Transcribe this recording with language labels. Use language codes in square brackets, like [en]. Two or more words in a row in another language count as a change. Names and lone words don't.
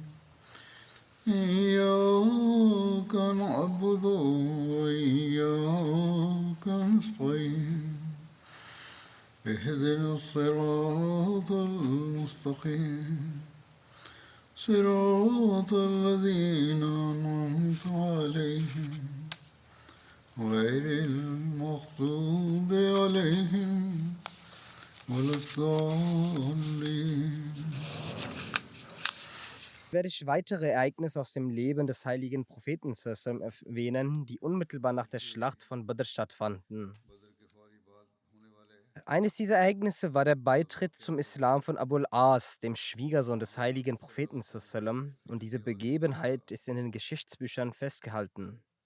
[ar] إياك نعبد وإياك نستعين اهدنا الصراط المستقيم صراط الذين أنعمت عليهم غير المغضوب عليهم ولا الضالين. [de] Werde ich weitere Ereignisse aus dem Leben des heiligen Propheten sallam erwähnen, die unmittelbar nach der Schlacht von Badr stattfanden. Eines dieser Ereignisse war der Beitritt zum Islam von Abul As, dem Schwiegersohn des heiligen Propheten sallam, und diese Begebenheit ist in den Geschichtsbüchern festgehalten.